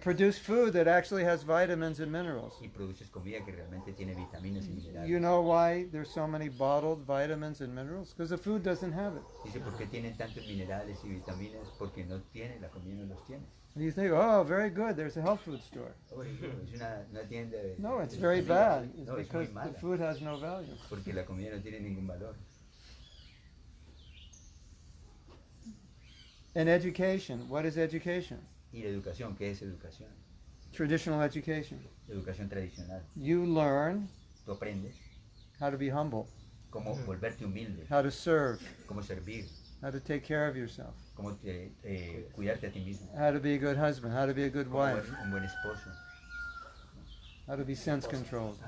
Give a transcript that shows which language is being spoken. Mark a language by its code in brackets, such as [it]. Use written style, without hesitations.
[en] produce food that actually has vitamins and minerals. [es] Y produces comida que realmente tiene vitaminas y minerales. [en] You know why there's so many bottled vitamins and minerals? Because the food doesn't have it. [es] Dice, ¿por qué tienen tantos minerales y vitaminas? Porque no tiene, la comida no los tiene. [en] And you think, oh, very good, there's a health food store. [es] Es una tienda de... [en] No, it's [es] de [en] very [es] comida. [en] bad. It's [es] No, es [en] because [es] muy mala. [en] the food has no value. [es] Porque la comida no tiene ningún valor. [en] And education, what is education? [es] ¿Y la educación? ¿Qué es educación? [en] Traditional education. [es] Educación tradicional. [en] You learn [es] Tú aprendes [en] how to be humble, [es] cómo volverte humilde, [en] how to serve, [es] cómo servir, [en] how to take care of yourself, [es] cómo cuidarte a ti mismo, [en] how to be a good husband, how to be a good [es] cómo [en] wife, [es] ser un buen esposo, [en] how to be sense controlled,